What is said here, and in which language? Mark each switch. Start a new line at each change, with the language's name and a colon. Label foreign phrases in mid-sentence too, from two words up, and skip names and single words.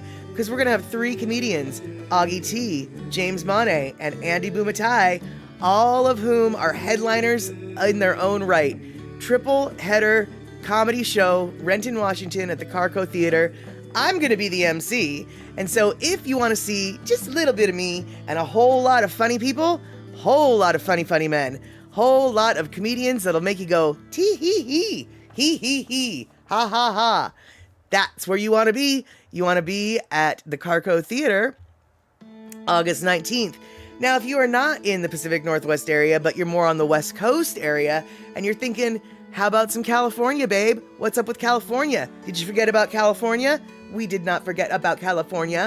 English: Because we're going to have 3 comedians, Augie T, James Monet, and Andy Bumatai, all of whom are headliners in their own right. Triple header comedy show, Renton, Washington at the Carco Theater. I'm going to be the MC. And so if you want to see just a little bit of me and a whole lot of funny people, whole lot of funny men, whole lot of comedians that'll make you go, tee-hee-hee, hee-hee-hee, ha-ha-ha. That's where you want to be. You want to be at the Carco Theater, August 19th. Now, if you are not in the Pacific Northwest area, but you're more on the West Coast area, and you're thinking, how about some California, babe? What's up with California? Did you forget about California? We did not forget about California.